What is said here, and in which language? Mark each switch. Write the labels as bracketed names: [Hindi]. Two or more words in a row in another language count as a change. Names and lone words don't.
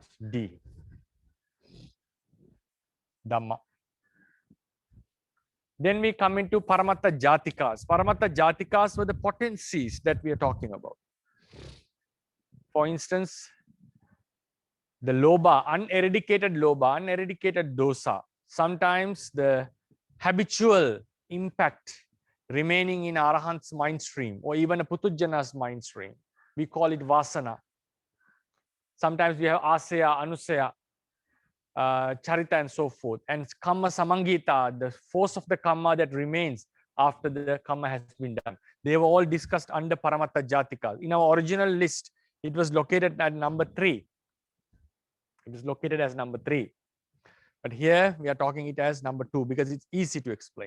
[English] D. Dhamma. Then we come into [Pali] Paramattha Jatikas. Paramattha Jatikas [English] were the potencies that we are talking about. For instance, the lobha, uneradicated lobha, uneradicated dosa. Sometimes the habitual impact remaining in Arahant's mind stream or even a Putujjana's mind stream. We call it vasana. Sometimes we have [Pali] asaya, anusaya, charita [English] and so forth. And [Pali] kamma samangita, [English] the force of the kamma that remains after the kamma has been done. They were all discussed under [Pali] Paramattha Jatika. [English] In our original list, it was located at number 3. It is located as number 3. But here we are talking it as number 2 because it's easy to explain.